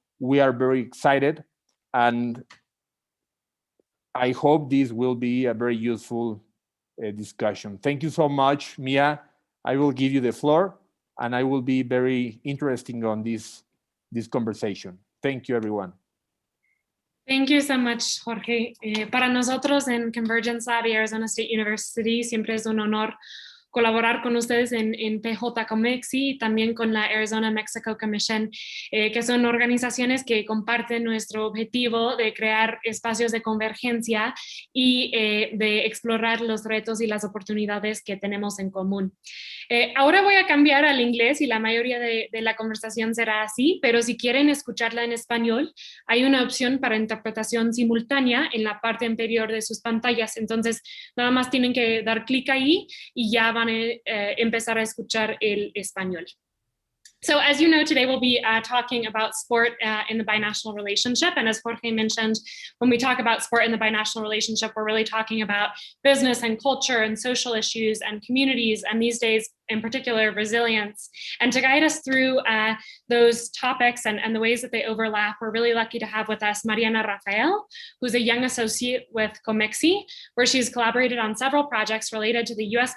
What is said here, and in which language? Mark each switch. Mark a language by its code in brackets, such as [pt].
[en] We are very excited, and I hope this will be a very useful discussion. Thank you so much, Mia. I will give you the floor, and I will be very interested on this conversation. Thank you, everyone. Thank you so much, Jorge. [es] Para nosotros en Convergence Lab y Arizona State University siempre es un honor colaborar con ustedes en PJCOMEXI y también con la Arizona Mexico Commission, que son organizaciones que comparten nuestro objetivo de crear espacios de convergencia y de explorar los retos y las oportunidades que tenemos en común. Ahora voy a cambiar al inglés y la mayoría de la conversación será así, pero si quieren escucharla en español, hay una opción para interpretación simultánea en la parte inferior de sus pantallas. Entonces, nada más tienen que dar clic ahí y ya van a empezar a escuchar el español. [en] So as you know, today we'll be talking about sport in the binational relationship. And as Jorge mentioned, when we talk about sport in the binational relationship, we're really talking about business and culture and social issues and communities, and these days, in particular, resilience. And to guide us through those topics and the ways that they overlap, we're really lucky to have with us Mariana Rafael, who's a young associate with COMEXI, where she's collaborated on several projects related to the U.S.